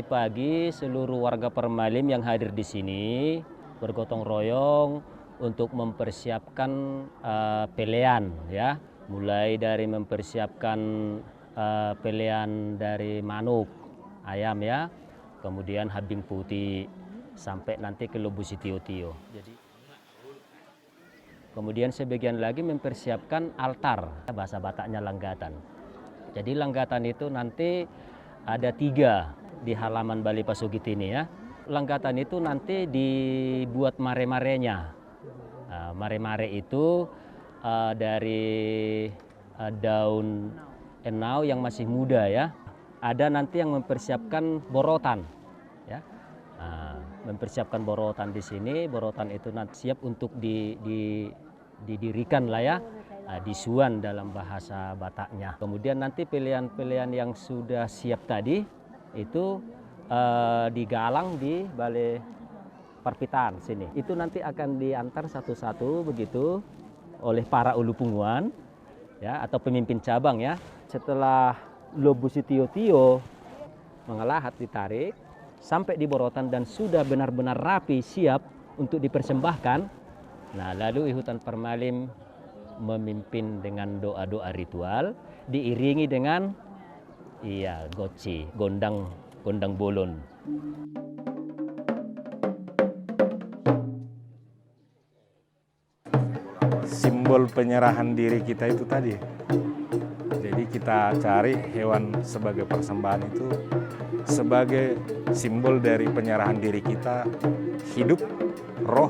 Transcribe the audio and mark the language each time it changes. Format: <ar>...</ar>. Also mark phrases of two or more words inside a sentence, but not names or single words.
<id>pagi seluruh warga Permalim yang hadir di sini bergotong royong untuk mempersiapkan pelean ya, mulai dari mempersiapkan pelean dari manuk, ayam ya, kemudian habing putih sampai nanti ke lobusi tio-tio. Jadi kemudian sebagian lagi mempersiapkan altar, bahasa Bataknya langgatan. Jadi langgatan itu nanti ada 3 di halaman Balai Pasugit ini ya. Langgatan itu nanti dibuat mare-marenya. Mare-mare itu dari daun enau yang masih muda ya. Ada nanti yang mempersiapkan borotan. ya. Mempersiapkan borotan di sini, borotan itu nanti siap untuk didirikan lah ya, disuan dalam bahasa Bataknya. Kemudian nanti pilihan-pilihan yang sudah siap tadi itu digalang di Balai Perpitaan sini. Itu nanti akan diantar satu-satu begitu oleh para</id> <bbc>ulu punguan</bbc> <id>ya, atau pemimpin cabang ya. Setelah Lobu Sitio-tio mengelahat ditarik sampai di borotan dan sudah benar-benar rapi siap untuk dipersembahkan. Nah, lalu Ihutan Permalim memimpin dengan doa-doa ritual diiringi dengan goci,</id> <bbc>gondang bolon.</bbc> <id>Simbol penyerahan diri kita itu tadi. Jadi kita cari hewan sebagai persembahan itu sebagai simbol dari penyerahan diri kita, hidup, roh.</id>